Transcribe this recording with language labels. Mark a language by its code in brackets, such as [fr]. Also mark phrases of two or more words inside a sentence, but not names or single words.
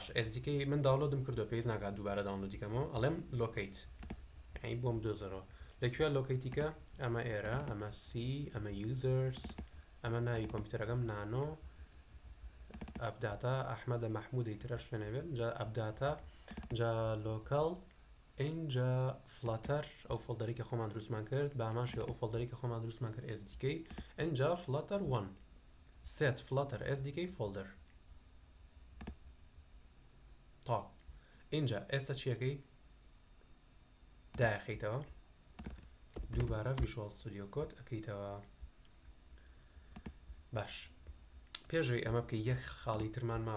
[ckb] SDK من داونلۆدم کردووە پێویست ناکات دووبارە داونلۆدیکەمەوە ئەڵێم Locate یعنی بۆم دۆزەرەوە لەکوێ لۆکەیتیکە ئەمە ئێرە ئەمە C ئەمە Users ئەمە ناوی کۆمپیوتەرەکەم نانۆ ئەپداتا ئەحمەدە مەحموودی ترە شوێنە بێت جا ئەپداتا جا لۆکەڵ اینجا فڵاتەر ئەو فۆڵدەری کە خۆمان دروستمان کرد بە ئاماشی ئەو فۆڵدەری کە خۆمان دروستمان کرد SDK اینجا فڵاتەر 1 [en] set flutter SDK folder [fa] تا اینجا [ckb] ئێستا چیەکەی داخیتەوە دووبارە Visual Studio Code ئەکەیتەوە باش پێشەوەی ئەمە بکە یەک خاڵی ترمان ماوە